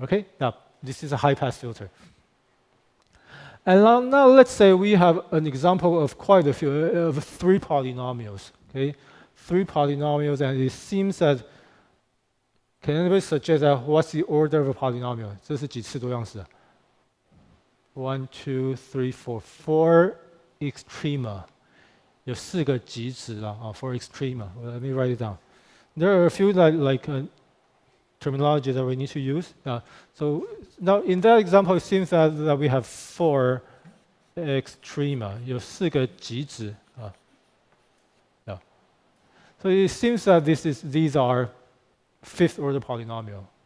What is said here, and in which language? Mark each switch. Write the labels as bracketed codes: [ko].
[en] Okay, now this is a high-pass filter. And now let's say we have an example of quite a few, of 3 polynomials. Okay, 3 polynomials, and it seems that, can anybody suggest that what's the order of a polynomial? [zh] 这是几次多样式的 ？ [en] 1, 2, 3, 4, 4 extrema. [zh] 有4个极值啦， [en] for extrema. Let me write it down. There are a few terminology that we need to use. So now in that example, it seems that we have 4 extrema. [zh] 有4个极值 [en] So it seems that these are 5th order polynomial.